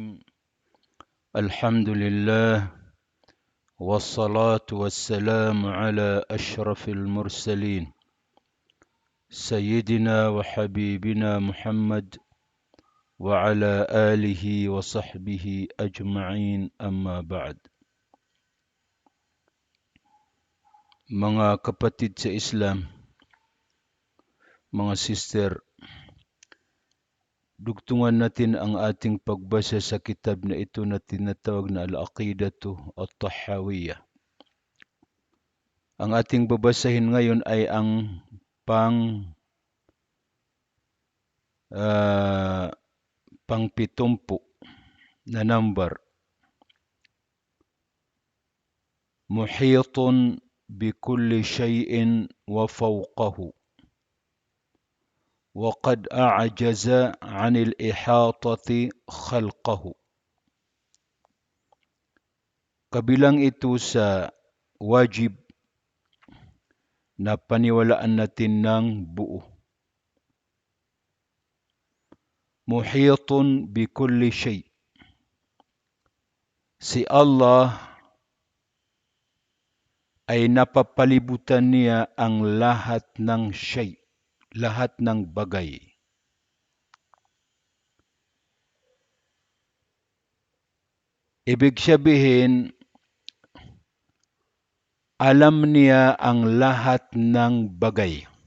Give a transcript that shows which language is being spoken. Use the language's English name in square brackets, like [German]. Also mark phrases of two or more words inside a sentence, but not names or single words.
[Arabic] الحمد لله والصلاة والسلام على أشرف المرسلين سيدنا وحبيبنا محمد وعلى آله وصحبه أجمعين أما بعد. [Filipino] Mga kapatid sa Islam, mga sister, dugtungan natin ang ating pagbasa sa kitab na ito na tinatawag na Al-Aqidatu At-Tahawiyah. Ang ating babasahin ngayon ay ang pang-pitumpu na number. [Arabic] محيط بكل شيء وفوقه. وقد أعجز عن الإحاطة خلقه. [Filipino] Kabilang ito sa wajib na paniwalaan natin ng buo. [Arabic] محيط بكل شيء. [Filipino] Si Allah ay napapalibutan niya ang lahat ng shay, lahat ng bagay. Ibig sabihin, alam niya ang lahat ng bagay.